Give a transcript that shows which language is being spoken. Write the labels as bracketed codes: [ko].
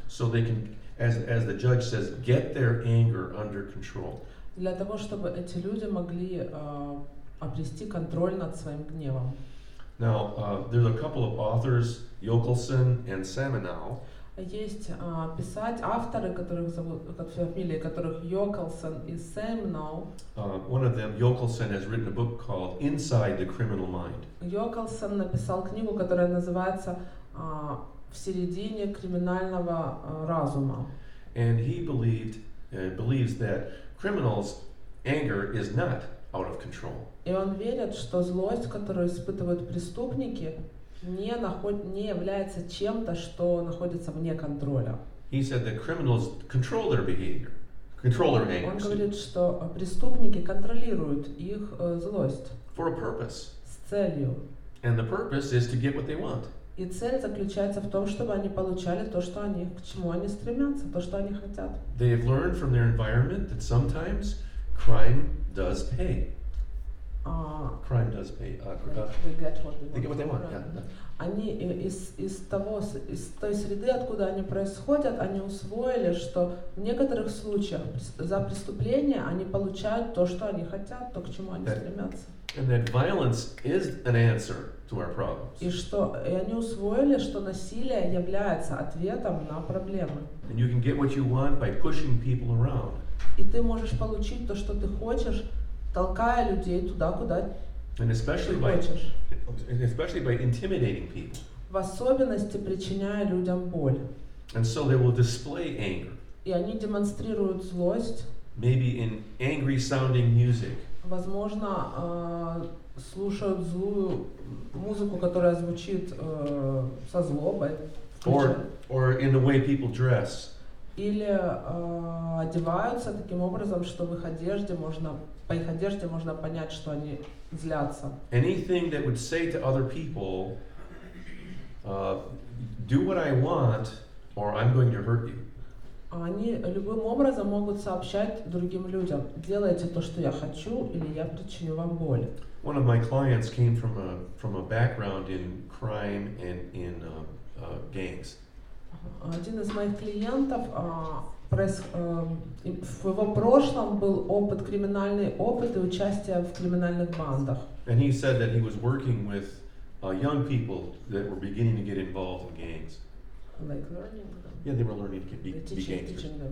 [en] So they can, as the judge says, get their anger under control. [ru] Для того, чтобы эти люди могли обрести контроль над своим гневом. [en] Now, there's a couple of authors, Yokelson and Samenow. [ru] Есть авторы, фамилии которых Йокелсон и Сэмноу. [en] One of them, Yokelson, has written a book called Inside the Criminal Mind. [ru] Йокелсон написал книгу, которая называется «В середине криминального разума». [en] And he believes that criminals' anger is not out of control. [ru] И он верит, что злость, которую испытывают преступники, не является чем-то, что находится вне контроля. [en] He said that criminals control their behavior, control their anger. [ru] Он говорит, что преступники контролируют их злость [en] For a purpose. [ru] с целью. [en] And the purpose is to get what they want. [ru] И цель заключается в том, чтобы они получали то, к чему они стремятся, то, что они хотят. [en] They have learned from their environment that sometimes crime does pay. Crime does pay. They get what they want. Yeah. [ru] Они из той среды, откуда они происходят, они усвоили, что в некоторых случаях за преступление они получают то, что они хотят, то, к чему они стремятся. [en] And that violence is an answer to our problems. [ru] И они усвоили, что насилие является ответом на проблемы. [en] And you can get what you want by pushing people around. [ru] И ты можешь получить то, что ты хочешь, толкая людей туда, куда [en] And [ru] ты хочешь. [en] especially by intimidating people. [ru] В особенности причиняя людям боль. [en] And so they will display anger, [ru] И они демонстрируют злость, [en] maybe in angry sounding music, [ru] возможно, слушают злую музыку, которая звучит со злобой, [en] or in the way people dress. [ru] или одеваются таким образом, что по их одежде можно понять, что они злятся. [en] Anything that would say to other people, do what I want, or I'm going to hurt you. [ru] Они любым образом могут сообщать другим людям: делайте то, что я хочу, или я причиню вам боль. [en] One of my clients came from a background in crime and in gangs. [ru] Один из моих клиентов, в его прошлом был криминальный опыт и участие в криминальных бандах. [en] And he said that he was working with young people that were beginning to get involved in gangs. Like learning? Yeah, they were learning to be gangsters.